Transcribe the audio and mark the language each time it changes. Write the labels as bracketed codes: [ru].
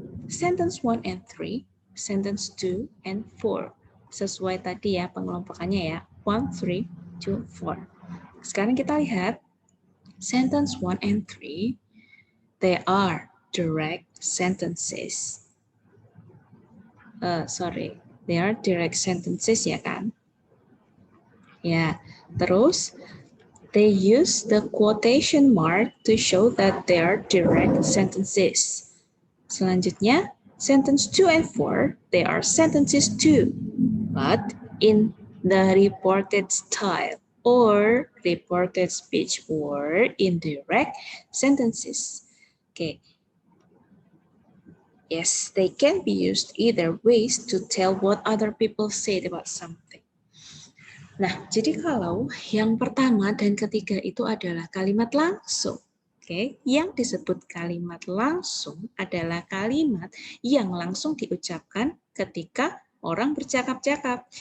[en] Sentence 1 and 3, sentence 2 and 4. [id] Sesuai tadi ya pengelompokannya ya. 1, 3, 2, 4. Sekarang kita lihat [en] sentence 1 and 3. They are direct sentences. They are direct sentences [id] ya kan? Ya, terus [en] they use the quotation mark to show that they are direct sentences. Selanjutnya, sentence 2 and 4, they are sentences too, but in the reported style or reported speech or indirect sentences. Okay. Yes, they can be used either ways to tell what other people said about something. [id] Nah, jadi kalau yang pertama dan ketiga itu adalah kalimat langsung. Oke, yang disebut kalimat langsung adalah kalimat yang langsung diucapkan ketika orang bercakap-cakap.